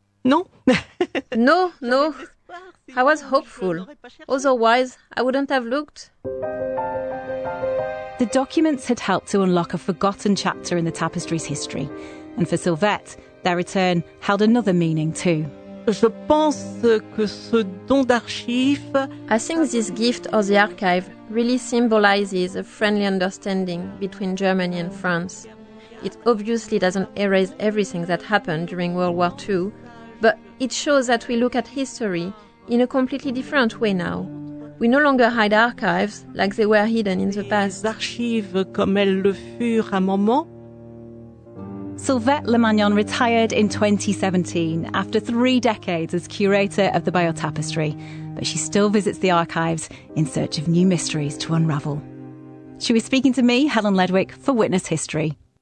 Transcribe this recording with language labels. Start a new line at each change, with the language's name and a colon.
English: No. I was hopeful. Otherwise, I wouldn't have looked. The documents had helped to unlock a forgotten chapter in the tapestry's history. And for Sylvette, their return held another meaning too.
French: Je pense que ce don d'archive.
English: I think this gift of the archive really symbolizes a friendly understanding between Germany and France. It obviously doesn't erase everything that happened during World War II, but it shows that we look at history in a completely different way now. We no longer hide archives like they were hidden in the past.
French: Les archives comme elles le furent à un moment.
English: Sylvette Lemagnon retired in 2017 after 3 decades as curator of the Bayeux Tapestry, but she still visits the archives in search of new mysteries to unravel. She was speaking to me, Helen Ledwick, for Witness History.